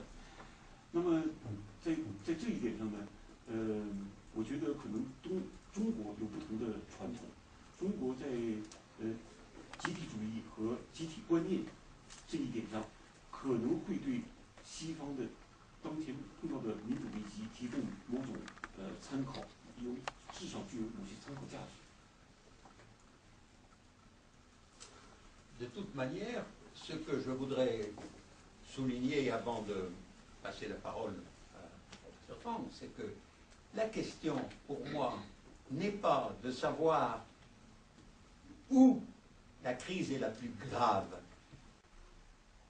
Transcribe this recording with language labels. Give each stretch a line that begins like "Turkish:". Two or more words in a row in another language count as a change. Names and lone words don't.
Chinese: 那么在这一点上呢，我觉得可能中国有不同的传统。中国在集体主义和集体观念这一点上，可能会对西方的当前碰到的民主危机提供某种参考，至少具有某些参考价值。
French: De toute manière, ce que je voudrais souligner avant de passer la parole à Professeur Fang, c'est que la question pour moi n'est pas de savoir où la crise est la plus grave.